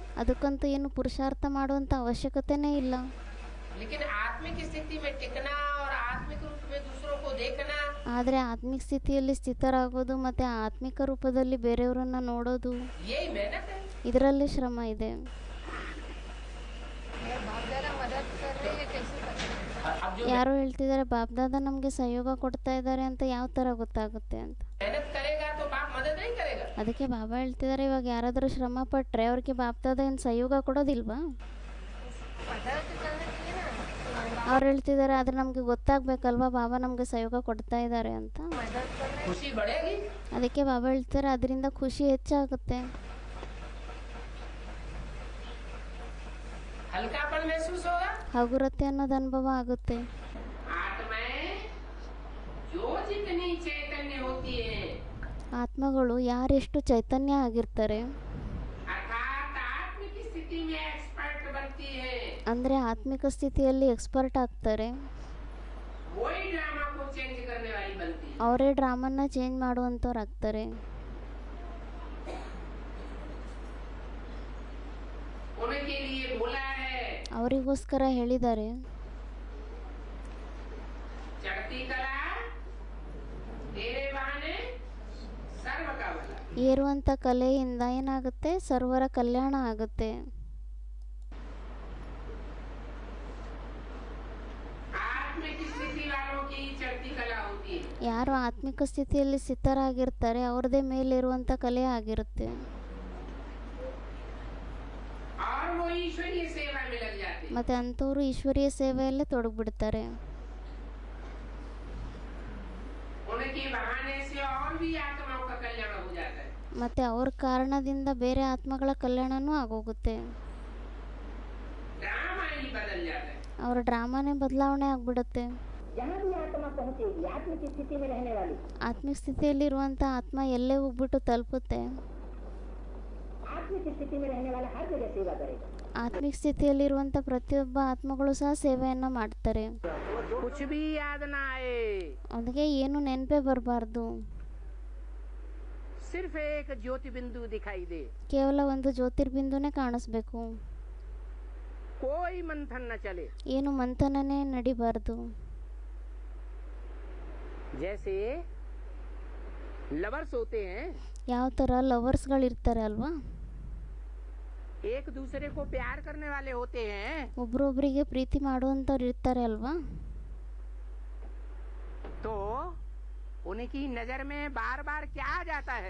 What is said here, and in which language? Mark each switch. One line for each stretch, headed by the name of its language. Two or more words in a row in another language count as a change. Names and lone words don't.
Kannada: ಅದಕ್ಕಂತೂ ಏನು ಪುರುಷಾರ್ಥ ಮಾಡುವಂಥ ಅವಶ್ಯಕತೆನೇ ಇಲ್ಲ.
Hindi: लेकिन आत्मिक स्थिति में टिकना और आत्मिक रूप में दूसरों को देखना
Kannada: ಆದರೆ ಆತ್ಮಿಕ ಸ್ಥಿತಿಯಲ್ಲಿ ಸ್ಥಿತರಾಗೋದು ಮತ್ತು ಆತ್ಮಿಕ ರೂಪದಲ್ಲಿ ಬೇರೆಯವರನ್ನು ನೋಡೋದು
Hindi: यही मेहनत है।
Kannada: ಇದರಲ್ಲಿ ಶ್ರಮ ಇದೆ.
Hindi: अब जो
Kannada: ಯಾರೋ ಹೇಳ್ತಿದ್ದಾರೆ ಬಾಬ್ದಾದ ನಮಗೆ ಸಹಯೋಗ ಕೊಡ್ತಾ ಇದ್ದಾರೆ ಅಂತ ಯಾವ ಥರ ಗೊತ್ತಾಗುತ್ತೆ ಅಂತ.
Hindi: मेहनत करेगा तो बाप मदद नहीं करेगा।
Kannada: ಅದಕ್ಕೆ ಬಾಬಾ ಹೇಳ್ತಿದ್ದಾರೆ, ಇವಾಗ ಯಾರಾದರೂ ಶ್ರಮ ಪಟ್ಟರೆ ಅವ್ರಿಗೆ ಬಾಬ್ದಾದ ಏನು ಸಹಯೋಗ ಕೊಡೋದಿಲ್ವಾ? ಅವ್ರು ಹೇಳ್ತಿದ್ದಾರೆ, ಆದರೆ ನಮಗೆ ಗೊತ್ತಾಗಬೇಕಲ್ವಾ ಬಾಬಾ ನಮಗೆ ಸಹಯೋಗ ಕೊಡ್ತಾ ಇದ್ದಾರೆ ಅಂತ.
Hindi: खुशी बढ़ेगी।
Kannada: ಅದಕ್ಕೆ ಬಾಬಾ ಹೇಳ್ತಾರೆ ಅದರಿಂದ ಖುಷಿ ಹೆಚ್ಚಾಗುತ್ತೆ.
Hindi: हल्कापन महसूस होगा।
Kannada: ಹಗುರತೆ ಅನ್ನೋದು ಅನುಭವ ಆಗುತ್ತೆ.
Hindi: आत्माएं जो जितनी चैतन्य होती है
Kannada: ಆತ್ಮಗಳು ಯಾರೆಷ್ಟು ಚೈತನ್ಯ ಆಗಿರ್ತಾರೆ
Hindi: अर्थात आत्मिक स्थिति में एक्सपर्ट बनती है
Kannada: ಅಂದರೆ ಆತ್ಮಿಕ ಸ್ಥಿತಿಯಲ್ಲಿ ಎಕ್ಸ್ಪರ್ಟ್ ಆಗ್ತಾರೆ.
Hindi: वही ड्रामा को चेंज करने वाली बनती है।
Kannada: ಅವರೇ ಡ್ರಾಮನ್ನ ಚೇಂಜ್ ಮಾಡುವಂಥವ್ರು ಆಗ್ತಾರೆ.
Hindi: उनके लिए बोला है
Kannada: ಅವರಿಗೋಸ್ಕರ ಹೇಳಿದ್ದಾರೆ,
Hindi: चढ़ती कला तेरे बहाने सर्व का भला।
Kannada: ಏರುವಂಥ ಕಲೆಯಿಂದ ಏನಾಗುತ್ತೆ, ಸರ್ವರ ಕಲ್ಯಾಣ ಆಗುತ್ತೆ.
Hindi: आत्मिक स्थिति वालों की चढ़ती कला होती है।
Kannada: ಯಾರು ಆತ್ಮಿಕ ಸ್ಥಿತಿಯಲ್ಲಿ ಸ್ಥಿತರಾಗಿರ್ತಾರೆ ಅವ್ರದೇ ಮೇಲಿರುವಂಥ ಕಲೆ ಆಗಿರುತ್ತೆ.
Hindi: और वही ईश्वरीय सेवा में लग जाते हैं।
Kannada: ಮತ್ತು ಅಂಥವರು ಈಶ್ವರೀಯ ಸೇವೆಯಲ್ಲೇ ತೊಡಗಿಬಿಡ್ತಾರೆ.
Hindi: उनके बहाने से और भी आत्माओं का कल्याण हो जाता है।
Kannada: ಮತ್ತು ಅವ್ರ ಕಾರಣದಿಂದ ಬೇರೆ ಆತ್ಮಗಳ ಕಲ್ಯಾಣನೂ ಆಗೋಗುತ್ತೆ.
Hindi: ड्रामा ही बदल जाता है।
Kannada: ಅವರ ಡ್ರಾಮಾನೇ ಬದಲಾವಣೆ ಆಗಿಬಿಡುತ್ತೆ.
Hindi: जहाँ भी आत्मा पहुँचेगी आत्मिक स्थिति में रहने वाली
Kannada: ಆತ್ಮಿಕ ಸ್ಥಿತಿಯಲ್ಲಿರುವಂಥ ಆತ್ಮ ಎಲ್ಲೇ ಹೋಗ್ಬಿಟ್ಟು ತಲುಪುತ್ತೆ,
Hindi: आत्मिक स्थिति में रहने वाला हर जगह सेवा करेगा।
Kannada: ಆತ್ಮಿಕ ಸ್ಥಿತಿಯಲ್ಲಿರುವಂಥ ಪ್ರತಿಯೊಬ್ಬ ಆತ್ಮಗಳು ಸಹ ಸೇವೆಯನ್ನು ಮಾಡ್ತಾರೆ.
Hindi: कुछ भी याद ना आए,
Kannada: ಅವನಿಗೆ ಏನು ನೆನಪೇ ಬರಬಾರ್ದು,
Hindi: सिर्फ एक ज्योति बिंदु दिखाई दे,
Kannada: ಕೇವಲ ಒಂದು ಜ್ಯೋತಿರ್ಬಿಂದುನೇ ಕಾಣಿಸ್ಬೇಕು,
Hindi: कोई मंथन न चले।
Kannada: ಏನು ಮಂಥನನೇ ನಡಿಬಾರ್ದು.
Hindi: जैसे लवर्स होते हैं,
Kannada: ಯಾವ ಥರ ಲವರ್ಸ್ಗಳಿರ್ತಾರೆ ಅಲ್ವಾ,
Hindi: एक दूसरे को प्यार करने वाले होते हैं,
Kannada: ಒಬ್ರೊಬ್ರಿಗೆ ಪ್ರೀತಿ ಮಾಡುವಂಥವ್ರು ಇರ್ತಾರೆ ಅಲ್ವಾ,
Hindi: तो उनकी नजर में बार बार क्या आ जाता है?